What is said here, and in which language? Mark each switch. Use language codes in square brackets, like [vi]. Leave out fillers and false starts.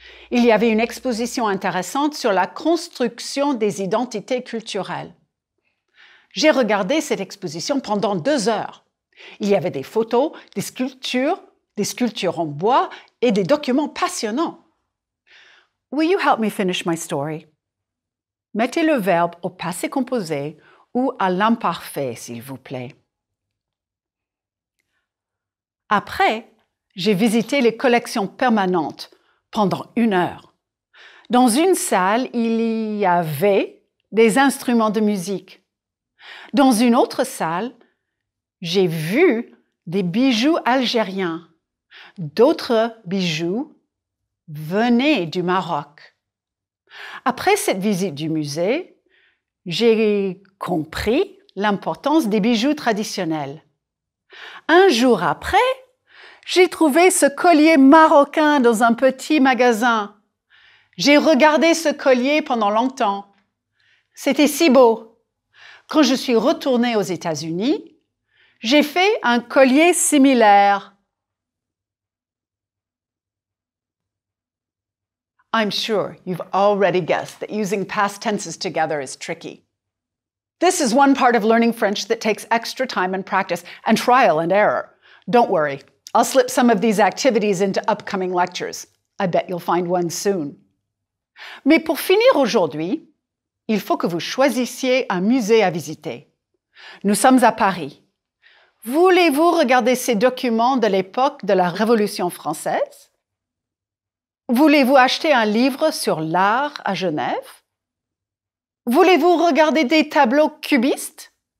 [fr] Il y avait une exposition intéressante sur la construction des identités culturelles. J'ai regardé cette exposition pendant 2 heures. Il y avait des photos, des sculptures en bois et des documents passionnants. [en] Will you help me finish my story? [fr] Mettez le verbe au passé composé ou à l'imparfait, s'il vous plaît. Après, j'ai visité les collections permanentes pendant 1 heure. Dans une salle, il y avait des instruments de musique. Dans une autre salle, j'ai vu des bijoux algériens. D'autres bijoux venaient du Maroc. Après cette visite du musée, j'ai compris l'importance des bijoux traditionnels. Un jour après, j'ai trouvé ce collier marocain dans un petit magasin. J'ai regardé ce collier pendant longtemps. C'était si beau. Quand je suis retournée aux États-Unis, j'ai fait un collier similaire. [en] I'm sure you've already guessed that using past tenses together is tricky. This is one part of learning French that takes extra time and practice and trial and error. Don't worry, I'll slip some of these activities into upcoming lectures. I bet you'll find one soon. [fr] Mais pour finir aujourd'hui, il faut que vous choisissiez un musée à visiter. Nous sommes à Paris. Voulez-vous regarder ces documents de l'époque de la Révolution française? Voulez-vous acheter un livre sur l'art à Genève? Voulez-vous regarder des tableaux cubistes?